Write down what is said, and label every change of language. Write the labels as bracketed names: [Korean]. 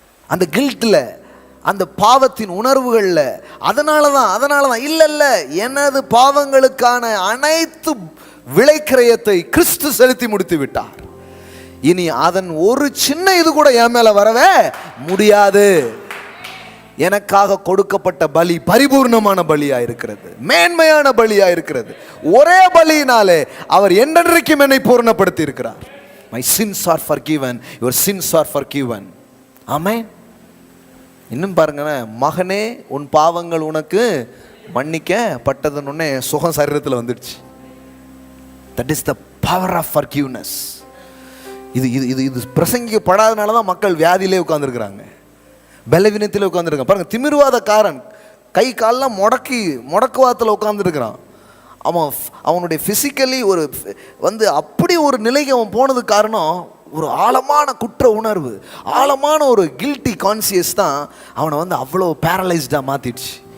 [Tamil] அந்த கில்ட்டில், அந்த பாவத்தின் உணர்வுகளில். அதனால தான் இல்லை, எனது பாவங்களுக்கான அனைத்து விலைக்கிரயத்தை கிறிஸ்து செலுத்தி முடித்து விட்டார். இனி அதன் ஒரு சின்ன இது கூட என் மேல வரவே முடியாது. எனக்காக கொடுக்கப்பட்ட பலி பரிபூர்ணமான பலியா இருக்கிறது, மேன்மையான பலியா இருக்கிறது. ஒரே பலியினாலே அவர் என்றென்றைக்கும் என்னை பூர்ணப்படுத்தி இருக்கிறார். [English] My sins are forgiven, your sins are forgiven. [Tamil] ஆமென். இன்னும் பாருங்க, மகனே உன் பாவங்கள் உனக்கு மன்னிக்கப்பட்டதுன்னு சுகம் சரீரத்தில் வந்துடுச்சு. [English] That is the power of forgiveness. [Tamil] இது பிரசங்கிக்கப்படாதனால தான் மக்கள் வியாதியிலே உட்காந்துருக்குறாங்க, பலவீனத்தில் உட்காந்துருக்காங்க. பாருங்கள், திமிர்வாதக்காரன் கை காலெலாம் முடக்குவாதத்தில் உட்காந்துருக்கிறான். அவனுடைய ஃபிசிக்கலி அப்படி ஒரு நிலைக்கு அவன் போனதுக்கு காரணம் ஒரு ஆழமான குற்ற உணர்வு, ஆழமான ஒரு கில்ட்டி கான்சியஸ் தான் அவனை அவ்வளோ பேரலைஸ்டாக மாற்றிடுச்சு.